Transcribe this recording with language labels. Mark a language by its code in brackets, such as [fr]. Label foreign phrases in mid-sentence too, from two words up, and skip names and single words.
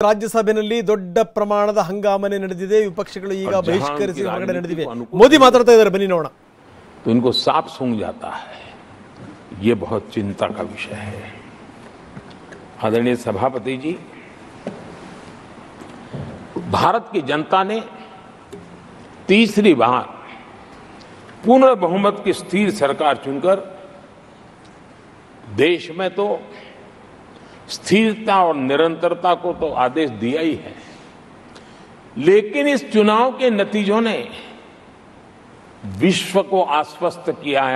[kn] ರಾಜ್ಯಸಭೆಯಲ್ಲಿ ದೊಡ್ಡ ಪ್ರಮಾಣದ ಹಂಗಾಮನೆ ನಡೆದಿದೆ. ವಿಪಕ್ಷಗಳು ಈಗ ಬಹಿಷ್ಕರಿಸಿ ಹೊರಗಡೆ ನಡೆದಿವೆ. ಮೋದಿ ಮಾತಾಡ್ತಾ ಇದ್ದಾರೆ, ಬನ್ನಿ ನೋಡೋಣ. [hi] तो इनको साफ सूंघ जाता है. ये बहुत चिंता का विषय है. आदरणीय सभापति जी, भारत की जनता ने तीसरी बार पूर्ण बहुमत की स्थिर सरकार चुनकर देश में तो स्थिरता और निरंतरता को तो आदेश दिया ही है, लेकिन इस चुनाव के नतीजों ने विश्व को आश्वस्त किया है.